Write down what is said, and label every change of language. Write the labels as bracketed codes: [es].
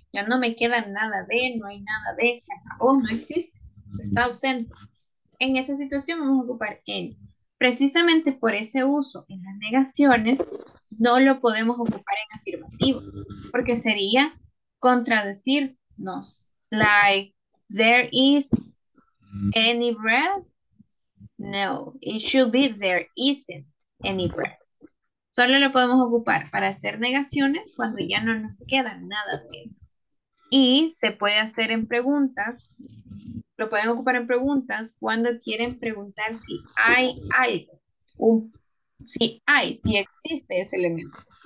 [es] Ya no me queda nada de, no hay nada de, se acabó, no existe. Está ausente. En esa situación vamos a ocupar any. Precisamente por ese uso en las negaciones, no lo podemos ocupar en afirmativo, porque sería contradecirnos. [en] Like, there is any bread? No, it should be there isn't any bread. [es] Solo lo podemos ocupar para hacer negaciones cuando ya no nos queda nada de eso. Y se puede hacer en preguntas, lo pueden ocupar en preguntas cuando quieren preguntar si hay algo, si existe ese elemento.